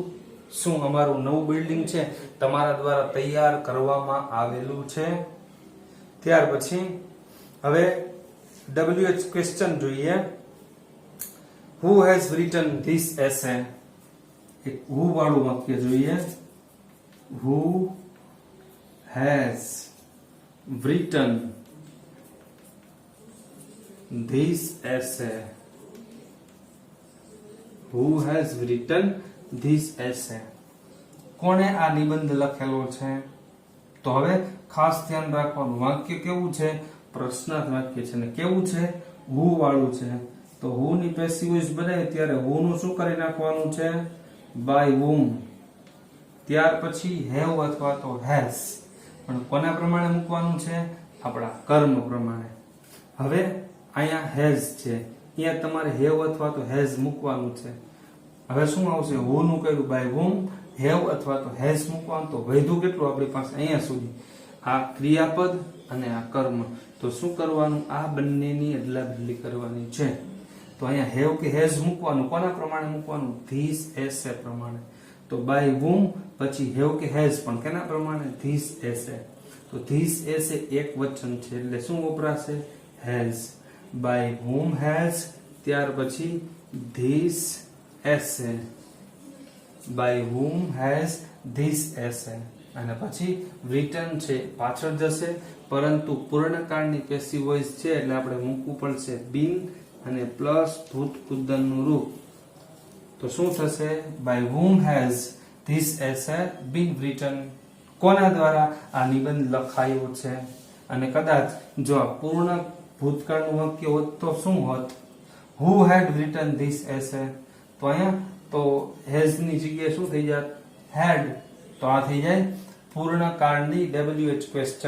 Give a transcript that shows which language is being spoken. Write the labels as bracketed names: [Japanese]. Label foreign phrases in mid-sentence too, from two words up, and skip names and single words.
[Gujarati] શું અમારું નવું બિલ્ડિંગ છે તમારા દ્વારા તૈયાર કરવામાં આવેલું છે. ત્યાર પછી હવે [English] WH question [Gujarati] જોઈએ. [English] who has written this essay? [Gujarati] એક હુ વાળું વાક્ય જોઈએ. [English] who has written this essay? Who has written this essay? [Gujarati] કોણે આ નિબંધ લખેલો છે? તો હવે ખાસ ધ્યાન રાખવાનું, વાક્ય કેવું છે? પ્રશ્નાર્થ વાક્ય છે ને કેવું છે? who વાળું છે. તો who ની [English] passive voice [Gujarati] બનાવી ત્યારે who નું શું કરી નાખવાનું છે? [English] by whom. [Gujarati] ત્યાર પછી have અથવા તો has, પણ કોના પ્રમાણે મૂકવાનું છે? આપણા કર્મ પ્રમાણે. હવે અહીંયા has છે, અહીંયા તમારે have અથવા તો has મૂકવાનું છે. હવે શું આવશે? who નું કર્યું [English] by whom, [Gujarati] have અથવા તો has મૂકવાનું. તો વધ્યું કેટલું આપણી પાસે અહીંયા સુધી? આ ક્રિયાપદ અને આ કર્મ. તો શું કરવાનું? આ બંનેની અદલા બદલી કરવાની છે. તો અહીંયા have કે has મૂકવાનું, કોના પ્રમાણે મૂકવાનું? [English] this essay [Gujarati] પ્રમાણે. તો [English] by whom [Gujarati] પછી have કે has પણ કેના પ્રમાણે? [English] this essay. [Gujarati] તો [English] this essay [Gujarati] એક વચન છે એટલે શું વપરાશે? has. [English] by whom has, [Gujarati] ત્યાર પછી [English] this essay. by whom has this essay. [Gujarati] અને પછી written છે પાછળ જશે, પરંતુ પૂર્ણકાળની [English] passive voice [Gujarati] છે એટલે આપણે મૂકવું પડશે been અને પ્લસ ભૂત કુદનનું રૂપ. તો શું થશે? [English] by whom has this essay been written? [Gujarati] કોના દ્વારા આ નિબંધ લખાયો છે? અને કદાચ જો આ પૂર્ણ ભૂતકાળનું વાક્ય હોત તો શું હોત? [English] who had written this essay. [Gujarati] તો અહીંયા તો has ની જગ્યાએ શું થઈ જાત? had. તો આ થઈ જાય પૂર્ણકાળની [English] WH question.